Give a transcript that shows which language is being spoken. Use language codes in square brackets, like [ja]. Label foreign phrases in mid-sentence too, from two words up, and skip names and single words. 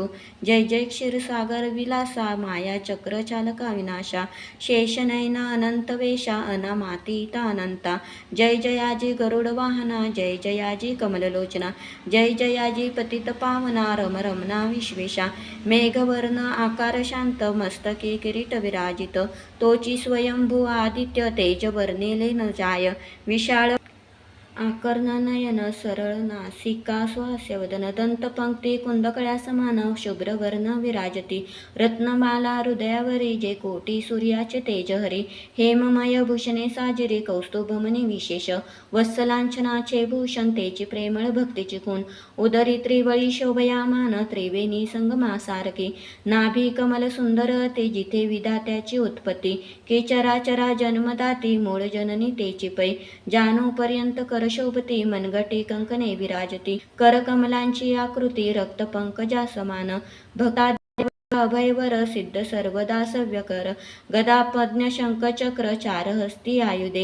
[mr] जय जय क्षीरसागर विलासा माया चक्र चालका विनाशा शेषनयना अनंत वेशा अनामातीता अनंता. जय जयाजी गरुड वाहना. जय जयाजी कमललोचना. जय जयाजी पतित पावना रम रमना विश्वेशा. मेघवर्ण आकार शांत मस्तके किरीट विराजित तोची स्वयंभू आदित्य तेज वर्णिले न जाय. विशाळ आकर्णनयन सरळ नासिका स्वास्यवदन दंतपंक्ती कुंदकळ्या समान शुभ्रवर्ण विराजती. रत्नमाला हृदयावरी जे कोटी सूर्याचे तेज हरी. हेममय भूषणे साजिरी कौस्तुभमणी विशेष. वत्सलांछनाचे भूषण तेची प्रेमळ भक्तीची खून. उदरी त्रिवळी शोभयामान त्रिवेणी संगमासारखी. नाभी कमल सुंदर ते जिथे विधात्याची उत्पत्ती. की चराचरा जन्मदाती मूळ जननी तेची पै. जानूपर्यंत करशोभती मनगटी कंकणे विराजती. करकमलांची आकृती रक्तपंकजा समान. भक्ता अभयवर सिद्ध सर्वदा सव्यकर. गदा पद्म शंख चक्र चार हस्ती आयुधे.